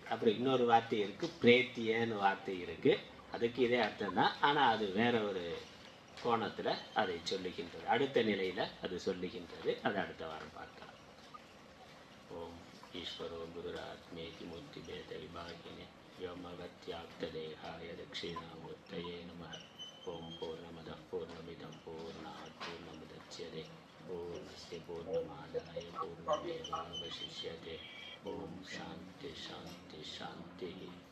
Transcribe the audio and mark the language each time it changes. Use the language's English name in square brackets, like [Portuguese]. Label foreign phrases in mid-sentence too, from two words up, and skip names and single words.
[Tamil] அப்புறம் இன்னொரு வார்த்தை இருக்குது, பிரேத்தியன்னு வார்த்தை இருக்குது. அதுக்கு இதே அர்த்தம் தான், ஆனால் அது வேற ஒரு கோணத்தில் அதை சொல்லுகின்றது, அடுத்த நிலையில் அது சொல்லுகின்றது. அதை அடுத்த வாரம் பார்க்கலாம். [Sanskrit] ॐ ईश्वरो गुरुरात्मेति मूर्ति भेद विभागिने व्योमवत्याप्तदेहाय दक्षिणामूर्तये नमः। ओम पूर्णमदः पूर्णमिदं पूर्णात् पूर्णमुदच्यते पूर्णस्य पूर्णमादाय पूर्णमेवावशिष्यते। ओम शांति शांति शांति।